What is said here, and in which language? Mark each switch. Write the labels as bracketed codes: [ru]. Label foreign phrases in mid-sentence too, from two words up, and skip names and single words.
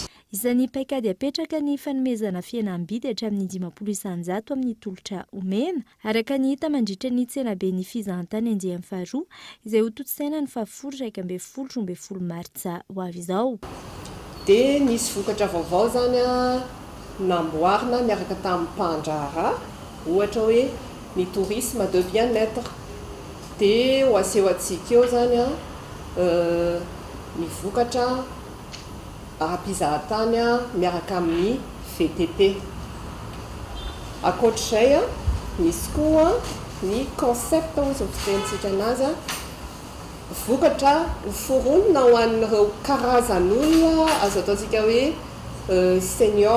[mg] Izany paikady apetraka ny fanomezana fihenam-bidy hatramin'ny 500 amin'ny tolotra omena araka ny hita mandritra ny tsenabe ny fizahantany anjehan'ny faharoa izay ho totosaina ny 10/12 martsa ho avy izao. Dia nisy vokatra vaovao zany namboarina miaraka tamin'ny mpandraharaha ohatra hoe ny [fr] tourisme de bien-être [mg] dia ho aseho antsika eo zany ny vokatra ara-pizahatany miaraka amin'ny VTT. Ankoatr'izay misy koa ny concept ozy fitentsika anazy vokatra foronina ho an'ireo karazan'olona azo ataontsika hoe senior.